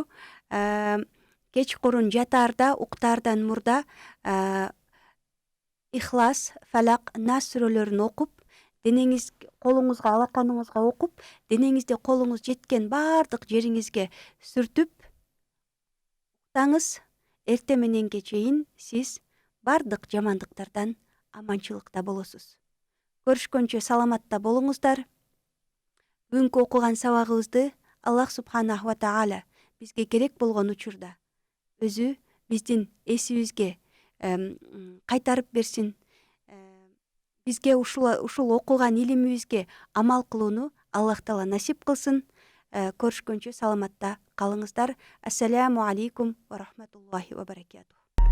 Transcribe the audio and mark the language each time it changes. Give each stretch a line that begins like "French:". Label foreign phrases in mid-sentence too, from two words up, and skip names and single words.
Kyrgyz: Кечкурун жатаарда, уктаардан мурда Ихлас, Фалак, Нас сүрөлөрүн окуп, денеңиз колуңузга, алаканыңызга окуп, денеңизде колуңуз жеткен бардык жериңизге сүртүп уктаңыз. Эрте мененге чейин сиз бардык жамандыктардан аманчылыкта болосуз. Көрүшкөнчө саламатта болуңуздар. Бүгүнкү окуган сабагыбызды
Arabic: الله سبحانه وتعالى
Kyrgyz: бизге керек болгон учурда өзү биздин эсибизге кайтарып берсин. Бизге ушул окуган илимибизге амал кылууну Аллах Таала насип кылсын. Көрүшкөнчө саламатта калыңыздар.
Arabic: السلام عليكم ورحمة الله وبركاته.